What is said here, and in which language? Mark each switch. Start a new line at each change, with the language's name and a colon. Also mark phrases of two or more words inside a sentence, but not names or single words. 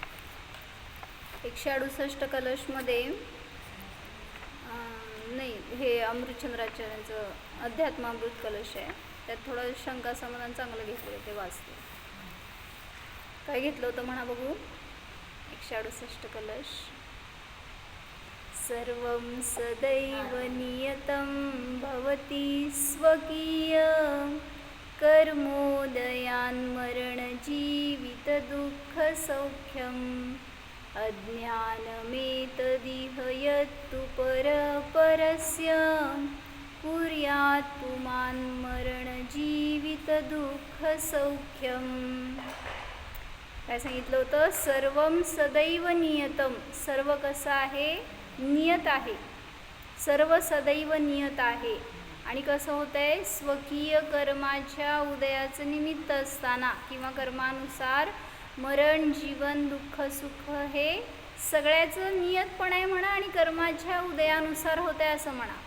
Marathi: 168 कलशमध्ये नाही, हे अमृतचंद्राचार्यांचं अध्यात्मामृत कलश आहे. त्यात थोडं शंका समाधान चांगलं घेतलं, ते वाचते. काय घेतलं होतं म्हणा बघू. 168 कलश.
Sanskrit: सर्वं सदैव नियतं भवति स्वकीय कर्मोदयान्मरणजीवितदुःखसौख्यम् अज्ञानमेतदिह यत्तु परस्य कुर्यात् पुमान् मरणजीवितदुःखसौख्यम्.
Marathi: काय सांगितलं होतं?
Sanskrit: सर्वं सदैव नियतम.
Marathi: सर्व कसं आहे? नियत आहे. सर्व सदैव नियत आहे. आणि कसं होतं आहे? स्वकीय कर्माच्या उदयाचं निमित्त असताना किंवा कर्मानुसार मरण, जीवन, दुःख, सुख हे सगळ्याचं नियतपण आहे म्हणा आणि कर्माच्या उदयानुसार होतं आहे असं म्हणा.